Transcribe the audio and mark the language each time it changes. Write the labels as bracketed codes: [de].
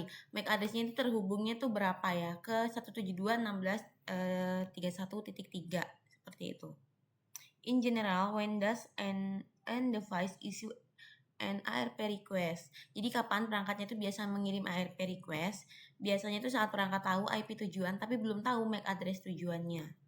[id] MAC address-nya itu terhubungnya tuh berapa ya? Ke 172.16.31.3 seperti itu. [en] In general, when does an device issue an ARP request? [id] Jadi kapan perangkatnya itu biasa mengirim ARP request? Biasanya itu saat perangkat tahu IP tujuan tapi belum tahu MAC address tujuannya.